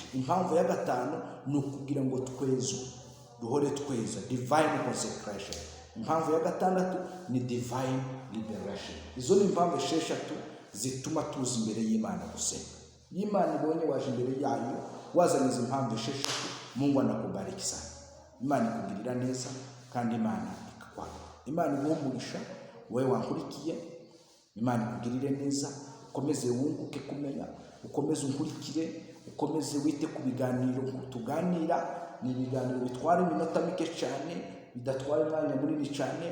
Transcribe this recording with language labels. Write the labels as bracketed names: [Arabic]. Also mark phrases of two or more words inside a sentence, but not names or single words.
[Kinyarwanda] Impamvu ya gatanu ni ukugira ngo twezwe, duhore tweza, [English] divine consecration. [Kinyarwanda] Impamvu ya gatandatu ni [English] divine liberation. [Kinyarwanda] Izo ni impamvu 6 zituma tuzi imbere y'Imana gusenga. Imana ibonye waje imbere yayo wazanye izi impamvu 6, [Swahili] Mungu anakubariki sana. [Kinyarwanda] Imana ikugirira neza kandi Imana ikakwanga. Imana iguhumurisha wewe wankurikiye. Imana ikugirire neza, ukomeze wunguke kumenya, ukomeze unkurikire, ukomeze wite ku biganiro tuganira. Ni ibiganiro bitwara iminota mike cyane, bidatwara umwanya munini cyane.